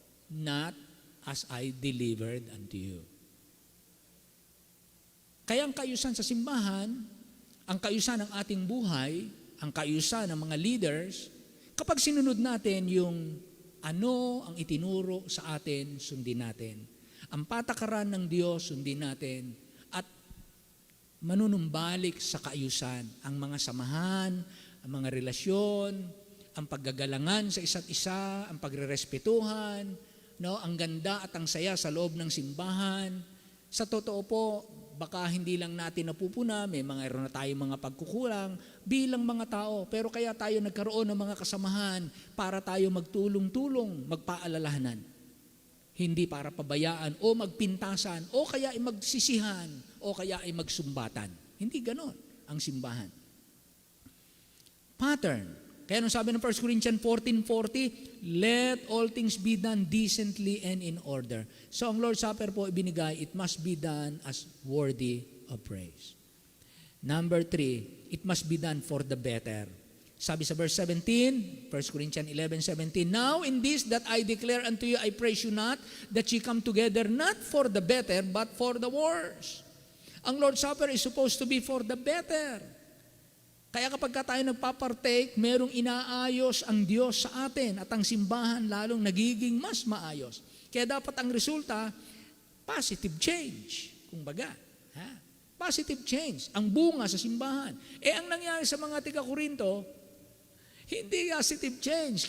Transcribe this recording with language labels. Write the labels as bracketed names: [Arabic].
[English] Not as I delivered unto you. [Filipino] Kaya ang kaayusan sa simbahan, ang kaayusan ng ating buhay, ang kaayusan ng mga leaders, kapag sinunod natin yung ano ang itinuro sa atin, sundin natin. Ang patakaran ng Diyos, sundin natin. At manunumbalik sa kaayusan, ang mga samahan, ang mga relasyon, ang paggagalangan sa isa't isa, ang pagrerespetuhan, ang ganda at ang saya sa loob ng simbahan. Sa totoo po, baka hindi lang natin napupuna, may meron na tayong mga pagkukulang bilang mga tao. Pero kaya tayo nagkaroon ng mga kasamahan para tayo magtulong-tulong, magpaalalahanan. Hindi para pabayaan o magpintasan o kaya ay magsisihan o kaya ay magsumbatan. Hindi ganon ang simbahan. [English] Pattern. [Filipino] Kaya nung sabi ng [English] 1 Corinthians 14:40, let all things be done decently and in order. So [Filipino] ang Lord's Supper po ibinigay, [English] it must be done as worthy of praise. Number 3, it must be done for the better. Sabi sa verse 17, 1 Corinthians 11:17, now in this that I declare unto you, I praise you not, that ye come together not for the better, but for the worse. Ang Lord's Supper is supposed to be for the better. [Filipino] Kaya kapag tayo nagpapartake, merong inaayos ang Diyos sa atin at ang simbahan lalong nagiging mas maayos. Kaya dapat ang resulta, positive change. Kumbaga, Positive change. Ang bunga sa simbahan. Ang nangyari sa mga taga-Korinto, hindi positive change.